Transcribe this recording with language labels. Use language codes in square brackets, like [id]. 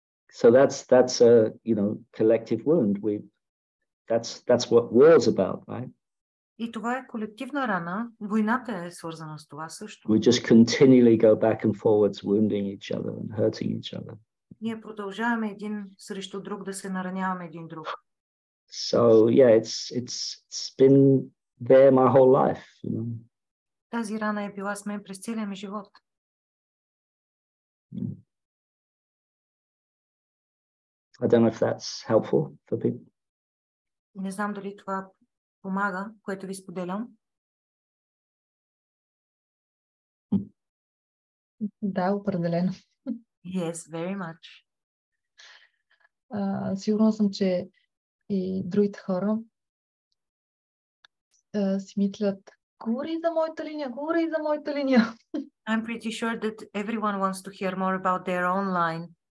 [en] So that's a collective wound. That's what war's about, right? [bg] И това е колективна рана. Войната е свързана с това също. [en] We just continually go back and forwards, wounding each other and hurting each other. [bg] Ние продължаваме един срещу друг да се нараняваме един друг. [en] So yeah, it's been there my whole life, you know. [bg] Тази рана е била с мен през целия ми живот. [en] I don't know if that's helpful for people. [bg] Не знам дали това помага, което ви споделям. Да, определено. [en] Yes, very much. [bg] Сигурна съм, че и другите хора си мислят, говори за моята линия, говори за моята линия. [en] I'm pretty sure that everyone wants to hear more about their own line.